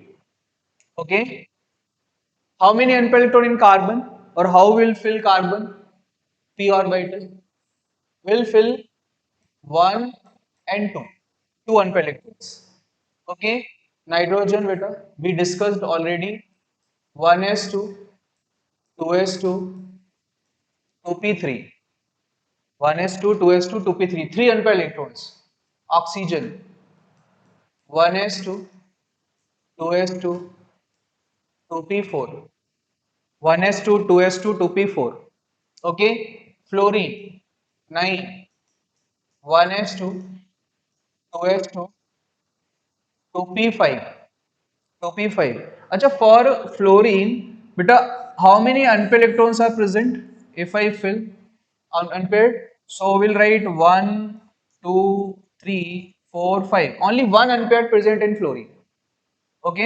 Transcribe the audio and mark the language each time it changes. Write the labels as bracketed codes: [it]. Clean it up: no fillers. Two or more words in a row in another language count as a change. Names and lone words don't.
[en] Okay, how many unpaired electron in carbon, or how will fill carbon? P orbital will fill 1 and 2. Two unpaired electrons. Okay, nitrogen beta we discussed already. 1s2, 2s2, 2p3. 1s2, 2s2, 2p3. Three unpaired electrons. Oxygen 1s2, 2s2, 2p4. 1s2, 2s2, 2p4. Okay, fluorine 9. 1s2, 2s2, 2p5. 2p5. अच्छा, for fluorine, beta, how many unpaired electrons are present? If I fill unpaired, so we'll write 1, 2, 3, 4, 5. Only one unpaired present in fluorine. Okay.